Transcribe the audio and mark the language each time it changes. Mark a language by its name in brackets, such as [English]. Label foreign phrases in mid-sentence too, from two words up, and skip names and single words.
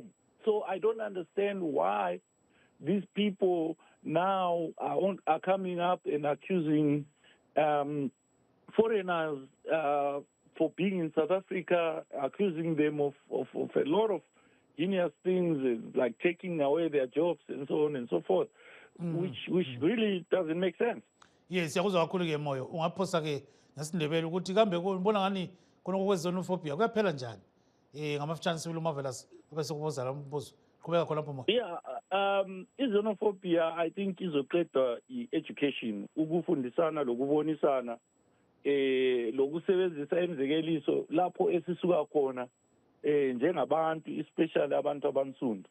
[English] So I don't understand why these people now are coming up and accusing foreigners for being in South Africa, accusing them of a lot of heinous things like taking away their jobs and so on and so forth, which really doesn't make sense. Yes, [North Ndebele] yakuzwa kakhulu ke Moyo. Ungaphosa ke ngesindebele ukuthi kambe kubona ngani khona kwezenophobia kuyaphela njani? Ngamafutshane sibili uMarvelous bese kubuza lo mbuzo. Qhubeka khona lapho Moyo. [English] Yeah, xenophobia I think [North Ndebele] izoqedwa i-education, ukufundisana lokubonisana lokusebenzisa imizekeliso lapho esisuka khona njengabantu, especially abantu abansundu.